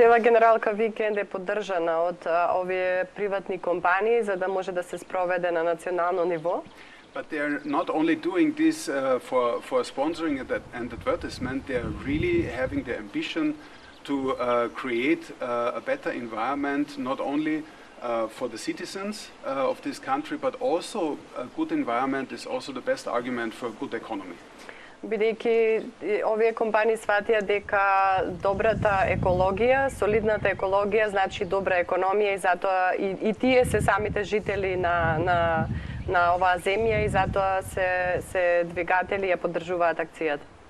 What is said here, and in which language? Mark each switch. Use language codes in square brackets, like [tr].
[mk] Цела Генералка викенд е поддржана од овие приватни компании за да може да се спроведе на национално ниво. [en] But they're not only doing this for sponsoring and advertisement, they're really having the ambition to create a better environment, not only for the citizens of this country, but also a good environment is also the best argument for a good economy. [mk] Бидејќи овие компании сватија дека добрата екологија, солидната екологија значи добра економија и затоа и тие се самите жители на оваа земја и затоа се двигатели ја поддржуваат акцијата.